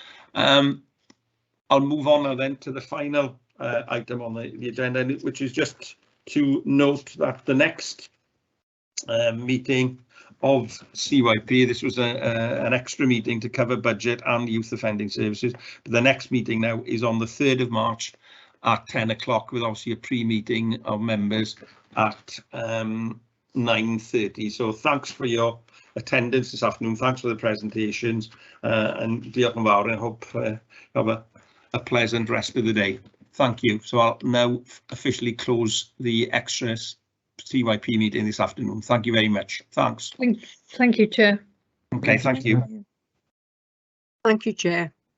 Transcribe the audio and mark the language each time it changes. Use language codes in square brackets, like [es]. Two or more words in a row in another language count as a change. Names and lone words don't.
[en] I'll move on now then to the final item on the agenda, which is just to note that the next meeting of CYP, this was an extra meeting to cover budget and youth offending services, but the next meeting now is on the 3rd of March at 10 o'clock, with obviously a pre-meeting of members at 9:30. So thanks for your attendance this afternoon, thanks for the presentations, and [cy] diolch yn fawr, [en] and I hope have a pleasant rest of the day. Thank you. So I'll now officially close the extra CYP meeting this afternoon. Thank you very much. Thanks. Thank you, Chair. Okay, thank you. Thank you, Chair.